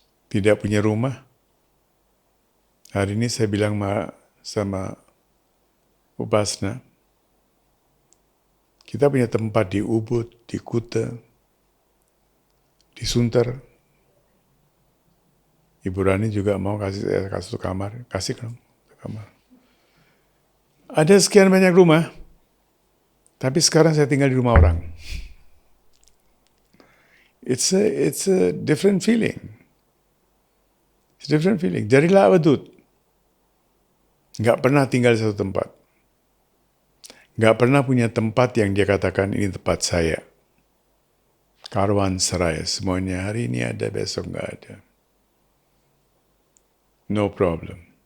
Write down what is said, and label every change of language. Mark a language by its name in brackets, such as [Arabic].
[Indonesian] Tidak punya rumah. Hari ini saya bilang sama Upasna, kita punya tempat di Ubud, di Kuta, di Sunter. Ibu Rani juga mau kasih satu kamar, kasih dong kamar. Ada sekian banyak rumah, tapi sekarang saya tinggal di rumah orang. [English] It's a different feeling. It's a different feeling. [Indonesian] Jadilah Avadut. Nggak pernah tinggal di satu tempat. Nggak pernah punya tempat yang dia katakan ini tempat saya. Karwan Seraya, semuanya hari ini ada, besok nggak ada. [English] No problem.